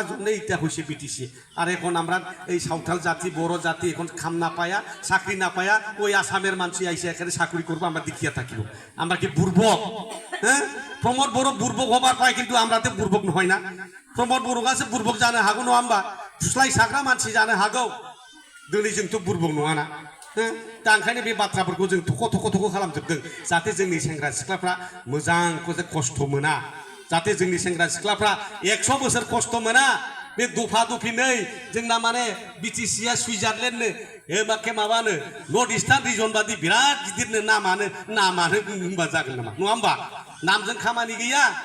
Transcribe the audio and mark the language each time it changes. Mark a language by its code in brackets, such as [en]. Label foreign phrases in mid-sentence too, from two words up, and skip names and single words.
[bn] জন্য এটা হয়েছে বিটিসি আর এখন আমরা এই সাঁওতাল জাতি বড় জাতি এখন খাম না পায়া চাকরি না পায়া ওই আসামের মানুষ আইসে এখানে চাকরি করবো আমরা দেখিয়া থাকিব আমরা কি বুর্বক প্রমোদ বড় বুর্বক হবার পায় কিন্তু আমরা তো বুর্বক হয় না প্রমোদ বড় গাছে বুর্বক জানো হাগো নয় আমরা [brx] ফুসলাই সাগ্রা মানসি জানো হাগौ दिनै जोंथ' बुर्बक नङा ना दा ओंखायनो बे बाथ्राफोरखौ जों थख' खालामजोबदों जाहाथे जोंनि सेंग्रा सिख्लाफ्रा मोजां खस्थ' मोना जाहाथे जोंनि सेंग्रा सिख्लाफ्रा 100 बोसोर खस्थ' मोना बे दफा दफिनै जोंना माने बिटिसिया सुइजारलेण्डनो एबाके माबानो [en] north eastern region [brx] बादि बिराद गिदिरनो नामानो होनबा जागोन नामा नङा होमबा नामजों खामानि गैया